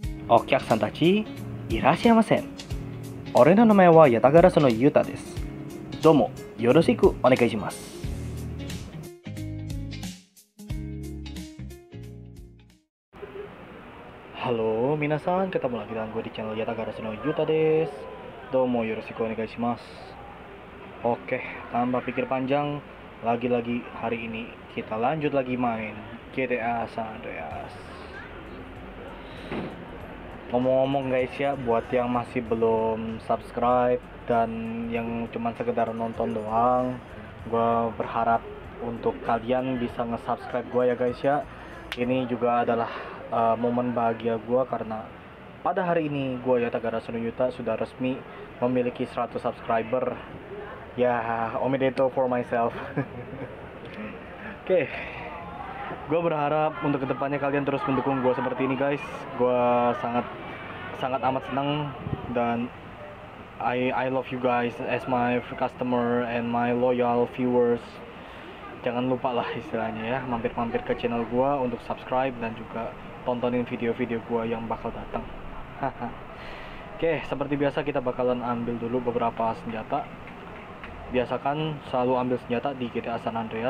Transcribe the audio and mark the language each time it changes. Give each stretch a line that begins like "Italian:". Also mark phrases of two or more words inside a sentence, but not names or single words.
Japanese: お客さんたち、いらっしゃいませ。俺の名前はヤタガラスのユタです。どうもよろしくお願いします。Halo, minasan,
Indonesian: ketemu lagi dengan gue di channel Yata Garasu no Yuta desu.
Japanese: どうもよろしくお願いします.
Indonesian: Oke, tanpa pikir panjang, lagi-lagi hari ini kita lanjut lagi main GTA San Andreas. Ngomong-ngomong guys ya, buat yang masih belum subscribe dan yang cuma sekedar nonton doang, gue berharap untuk kalian bisa nge-subscribe gue ya guys ya. Ini juga adalah momen bahagia gue karena pada hari ini gue Yata Garasu no Yuta sudah resmi memiliki 100 subscriber. Ya,
English: omedetou for myself.
Indonesian: Oke. Gue berharap untuk kedepannya kalian terus mendukung gue seperti ini guys. Gue sangat amat senang dan
English: I love you guys as my customer and my loyal viewers.
Indonesian: Jangan lupa lah istilahnya ya, mampir-mampir ke channel gue untuk subscribe dan juga tontonin video-video gue yang bakal datang. Oke, seperti biasa kita bakalan ambil dulu beberapa senjata. Biasakan selalu ambil senjata di GTA San Andreas.